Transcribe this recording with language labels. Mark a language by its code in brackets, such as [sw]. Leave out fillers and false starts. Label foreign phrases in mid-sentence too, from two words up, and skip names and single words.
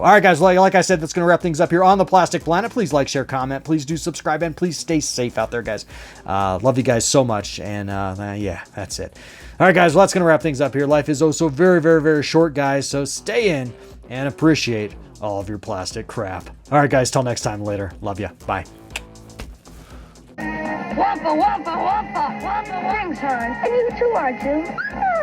[en] All right, guys, like I said, that's going to wrap things up here on the Plastic Planet. Please like, share, comment. Please do subscribe, and please stay safe out there, guys. Love you guys so much. And yeah, that's it. All right, guys, well, that's going to wrap things up here. Life is oh so very, very, very short, guys. So stay in and appreciate all of your plastic crap. All right, guys, till next time. Later. Love you. Bye. Wampa, wampa, wampa, wampa, wings, hon. And you too are too.